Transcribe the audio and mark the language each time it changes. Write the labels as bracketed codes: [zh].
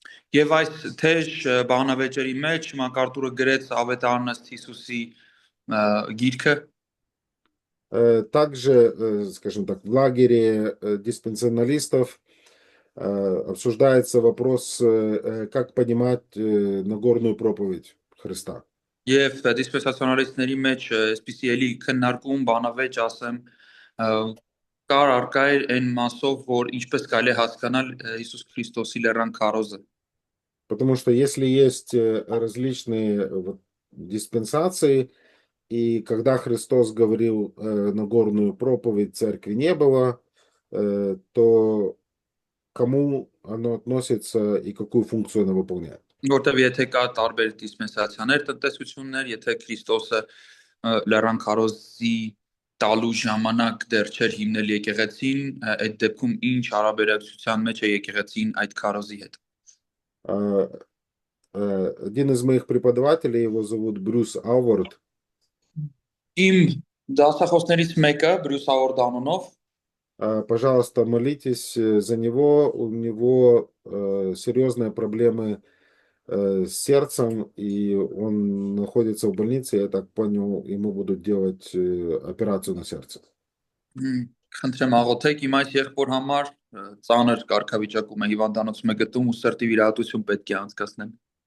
[hy] Եվ այս թեժ բանավեճերի մեջ ՄակԱրթուրը գրեց Ավետարանն ըստ Հիսուսի գիրքը. [ru] Также, скажем так, в лагере диспенсионалистов обсуждается вопрос, как понимать Нагорную проповедь Христа. [hy] Եվ դիսպենսացիոնալիստների մեջ այսպիսի էլի քննարկում բանավեճ ասեմ կար արկա է այն մասով, որ ինչպես կարելի է հասկանալ Հիսուս Քրիստոսի լեռան քարոզը. [ru] Потому что если есть различные диспенсации, и когда Христос говорил Нагорную проповедь, церкви не было, то кому оно относится и какую функцию оно выполняет? [hy] Որտեւ եթե կա տարբեր դիսպենսացիաներ, տնտեսություններ, եթե Քրիստոսը լեռան քարոզի տալու ժամանակ դեռ չէր հիմնել եկեղեցին, այդ դեպքում ինչ հարաբերակցության մեջ է եկեղեցին այդ քարոզի հետ։ [ru] Один из моих преподавателей, его зовут Брюс Ауворд. [hy] Իմ դասախոսներից մեկը Բրյուս Ավորդ անունով, [ru] Пожалуйста, молитесь за него. У него серьезные проблемы с сердцем, и он находится в больнице. Я так понял, ему будут делать операцию на сердце. [hy] խնդրեմ աղոթեք իմ այս եղբոր համար, ծանր կարգավիճակում է հիվանդանոցում է գտնում ու սրտի վիրահատություն պետք է անցկացնեն։